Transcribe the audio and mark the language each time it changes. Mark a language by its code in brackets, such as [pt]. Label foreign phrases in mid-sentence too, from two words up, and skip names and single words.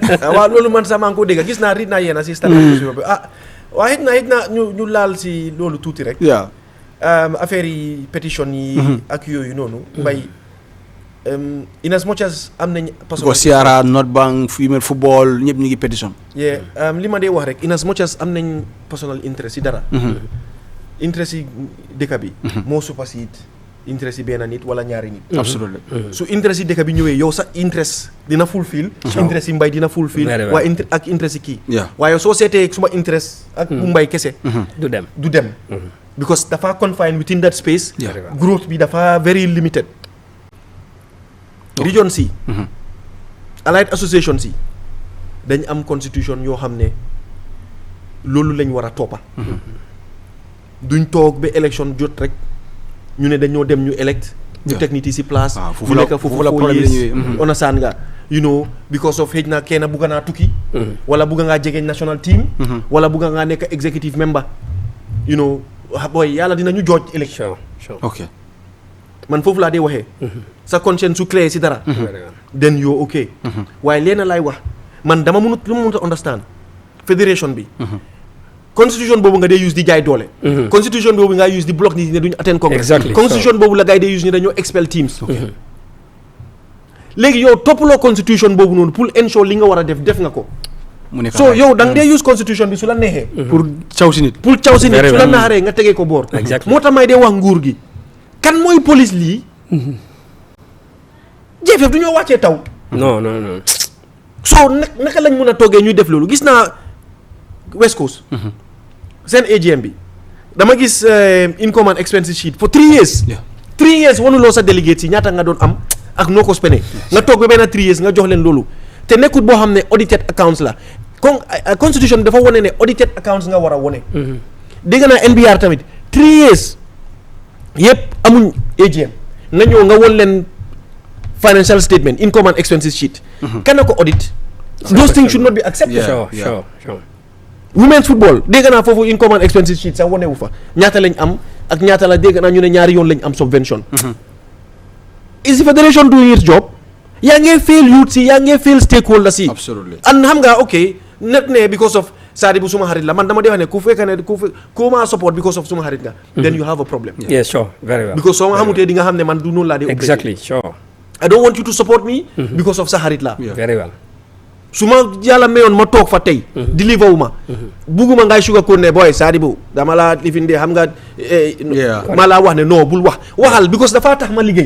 [wo] waaw loolu man sax maa ngi ko dégg gis naa rit naa yéena si stade bi waaye xëj na ñu laal si loolu tuuti rek waaw affaire yi pétition yi ak yooyu noonu mbay [en] in as much as [wo] am nañ ko Sierra North Bank female football ñëpp ñu ngi pétition li ma dee wax rek [en] in as much as [wo] am nañ [en] personal interest [wo] si dara interest yi dëkk bi moo [en] supersede interest [wo] yi benn nit wala ñaari nit absolument su interest yi dëkk bi ñëwee yow sa interest dina fulfill interest yi mbay dina fulfill waaye ak interest yi kii waaye soo seetee suma interest ak bu mbay kese du dem [en] because dafa confined within that space growth [wo] bi dafa [en] very limited region si allied association [wo] si dañ am [en] constitution yoo [wo] xam ne loolu lañ war a toppa duñ toog ba élection jot rek ñu ne dañoo dem ñu elect ñu teg nit yi si place ñu nekk foofu la problème understand nga [en] you know [wo] because of xëj na kenn bugga naa tukki wala bugga ngaa jegeñ [en] national team [wo] wala bugga ngaa nekk [en] executive member you know [wo] booy yàlla dinañu jooj élection ok man foofu laa dee waxee sa conscience su clear si dara [en] then you're okay [wo] waaye leena laay wax man dama mënut lu ma mënut a understand fédération bi constitution boobu nga dee use di jaay doole constitution boobu nga use di block nit ñi ne duñu [en] attend congress [wo] constitution boobu la gars yi dee use ni dañoo [en] expel teams [wo] léegi yow toppaloo constitution boobu noonu pour ensure li nga war a def nga ko so yow da nga dee use constitution bi su la neexee pour caw si nit su la naxaree nga tegee ko boor moo tax may dee wax nguur gi kan mooy police lii JFF du ñoo wàccee taw non so naka lañ mën a toggee ñuy def loolu gis naa West Coast seen AGM bi dama gis [en] income and expenses sheet for 3 [wo] years 3 years wanuloo sa délégué si ñaata nga doon am ak noo ko spene nga toog ba benn 3 years nga jox leen loolu te nekkut boo xam ne [en] audited accounts [wo] la constitution dafa wone ne [en] audited accounts [wo] nga war a wone dégg naa NBR tamit 3 years yëpp amuñ AGM nga ñëw nga won leen [en] financial statement income and expenses sheet [wo] kan na ko audit [en] those things should not be accepted [wo] sure [en] women's football [wo] dégg naa foofu [en] income and expenses sheet [wo] sax wonewu fa ñaata lañ am ak ñaata la dégg naa ñu ne ñaari yoon lañ am subvention [en] is the federation doing its job [wo] yaa ngee [en] fail youth [wo] si yaa ngee [en] fail stakeholders [wo] si and xam nga ok net ne [en] because of [wo] Sadibou suma xarit la man dama dee wax ne ku fekk ne ku ma [en] support because of [wo] suma xarit nga [en] then you have a problem yes sure very well [wo] because soo ma xamutee di nga xam ne man du noonu laa dee [en] exactly sure I don't want you to support me because of [wo] sa xarit la [en] very well [wo] su ma yàlla mayoon ma toog fa tey deliver wu ma bugguma ngay sugar ko ne boy Sadibou dama laa lifin de xam nga ma laa wax ne non bul waxal because dafa tax ma liggéey